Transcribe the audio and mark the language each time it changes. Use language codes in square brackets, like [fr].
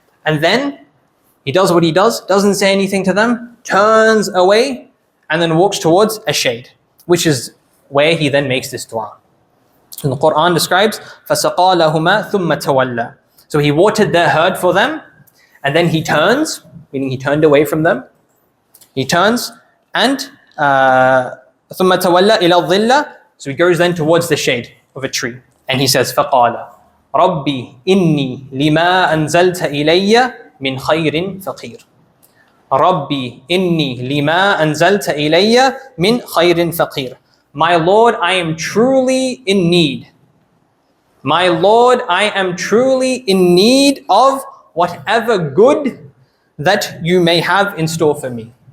[en] And then he does what he does, doesn't say anything to them, turns away, and then walks towards a shade, which is where he then makes this dua. And the Quran describes, [ar] فَسَقَى لَهُمَا ثُمَّ تَوَلَّى. [en] So he watered their herd for them, and then he turns, meaning he turned away from them. He turns and [ar] ثُمَّ تَوَلَّى إِلَى الظِّلَّةِ. [en] So he goes then towards the shade of a tree, and he says, [ar] فَقَالَ رَبِّي إِنِّي لِمَا أَنزَلْتَ إِلَيَّ مِنْ خَيْرٍ فَقِيرٍ. رَبِّي إِنِّي لِمَا أَنزَلْتَ إِلَيَّ مِنْ خَيْرٍ فَقِيرٍ. [en] My Lord, I am truly in need. My Lord, I am truly in need of whatever good that you may have in store for me.